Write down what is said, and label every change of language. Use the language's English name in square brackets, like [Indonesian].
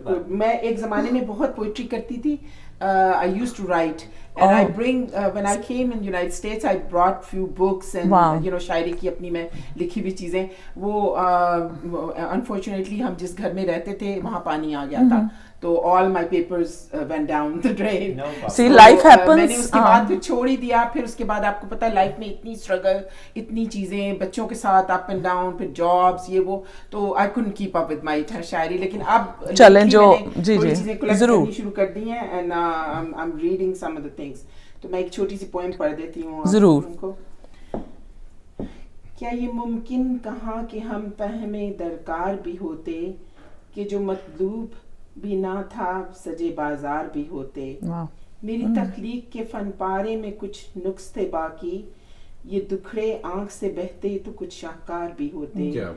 [Urdu] میں ایک زمانے میں بہت پوئٹری کرتی تھی. [English] I used to write and I bring when I came in United States I brought few books and you know [Urdu] شاعری کی اپنی میں لکھی ہوئی چیزیں. وہ unfortunately ہم جس گھر میں رہتے تھے وہاں پانی آ گیا تھا تو [English] all my papers went down the drain. See life happens. [Urdu] میں نے اس کے بعد پھر چھوڑ ہی دیا. پھر اس کے بعد آپ کو پتا ہے لائف میں اتنی اسٹرگل، اتنی چیزیں، بچوں کے ساتھ اپ اینڈ ڈاؤن، پھر جابس یہ وہ، تو [English] I couldn't keep up with my [Urdu] شاعری. لیکن اب چلیں جو جی چیزیں کلیکٹ کرنی شروع کر دی ہیں [English] and I'm reading some of the things. [Urdu] تو میں ایک چھوٹی سی پوئم پڑھ دیتی ہوں ضرور. کیا یہ ممکن کہاں کہ ہم فہمیں درکار بھی ہوتے، کہ جو مطلوب بھی نہ تھا سجے بازار بھی ہوتے. میری تخلیق کے فن پارے میں کچھ نقص تھے باقی، یہ دکھڑے آنکھ سے بہتے تو کچھ شاہکار بھی ہوتے.